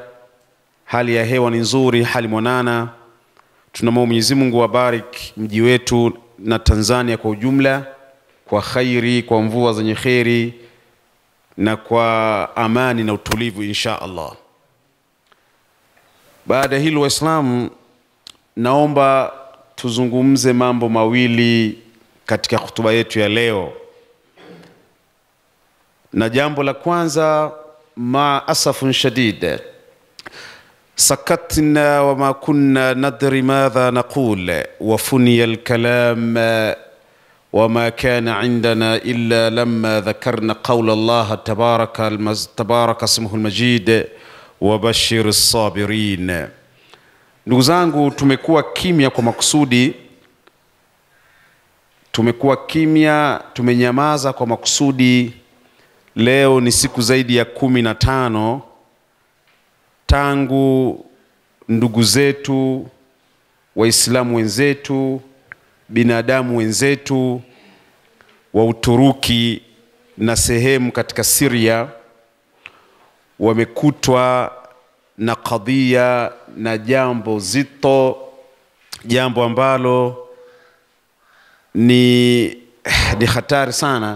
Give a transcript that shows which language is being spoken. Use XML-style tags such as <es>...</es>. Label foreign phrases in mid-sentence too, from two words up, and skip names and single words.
<sw>Hali ya hewa ni nzuri, hali mwanana. Tunamwomba Mwenyezi Mungu abariki mji wetu na Tanzania kwa ujumla kwa khairi, kwa mvua zenye khairi na kwa amani na utulivu</sw> <ar>إن شاء الله.</ar> <sw>Baada hilo, Waislamu, naomba tuzungumze mambo mawili katika hutuba yetu ya leo. Na jambo la kwanza,</sw> <ar>مع أسف شديد سكتنا وما كنا ندري ماذا نقول وفني الكلام وما كان عندنا إلا لما ذكرنا قول الله تبارك اسمه المجيد وبشر الصابرين.</ar> <sw>Ndugu zangu, tumekuwa kimya kwa makusudi. Tumekuwa kimya, tumenyamaza kwa makusudi. Leo ni siku zaidi ya 15 tangu ndugu zetu, Waislamu wenzetu, binadamu wenzetu wa Uturuki na sehemu katika Syria wamekutwa na kadhia na jambo zito, jambo ambalo ni hatari sana.</sw>